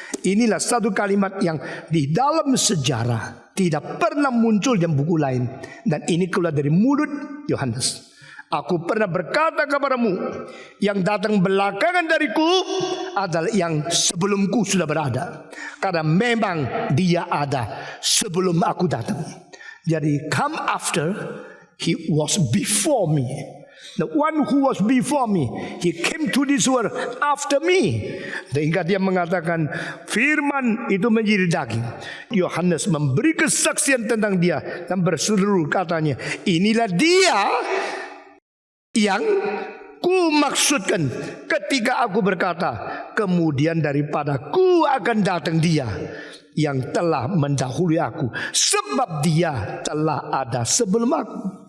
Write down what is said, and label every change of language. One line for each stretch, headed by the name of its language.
Indonesian: Inilah satu kalimat yang di dalam sejarah tidak pernah muncul di buku lain, dan ini keluar dari mulut Yohanes. Aku pernah berkata kepadamu, yang datang belakangan dariku adalah yang sebelumku sudah berada. Karena memang dia ada sebelum aku datang. Jadi
English: come after, he was before me. The one who was before me, he came to this world after me.
Indonesian: Sehingga dia mengatakan firman itu menjadi daging. Yohanes memberi kesaksian tentang dia dan berseru katanya, inilah dia yang ku maksudkan ketika aku berkata, kemudian daripada ku akan datang dia yang telah mendahului aku, sebab dia telah ada sebelum aku.